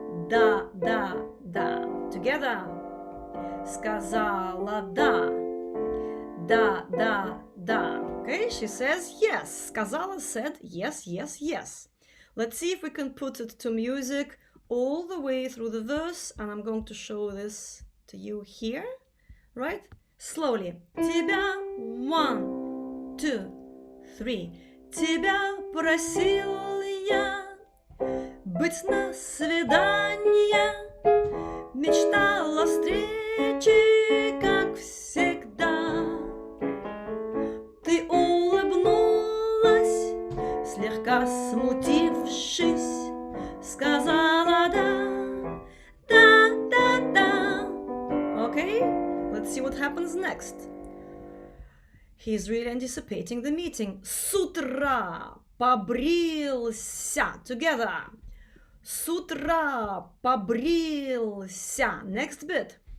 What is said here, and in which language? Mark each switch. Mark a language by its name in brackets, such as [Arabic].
[Russian] Да. Together. Сказала да. [English] da, da, da. Okay, she says yes. Сказала said yes, yes, yes. Let's see if we can put it to music all the way through the verse, and I'm going to show this to you here, right? Slowly. Тебя, 1, 2, 3. [Russian] Тебя просил я быть на свидание, мечтал о встрече, как всегда. Ты улыбнулась, слегка смутившись, сказала да, да, да, да. [English] Okay, let's see what happens next. He's really anticipating the meeting. [Russian] С утра побрился. Together. С утра побрился. [English] Next bit.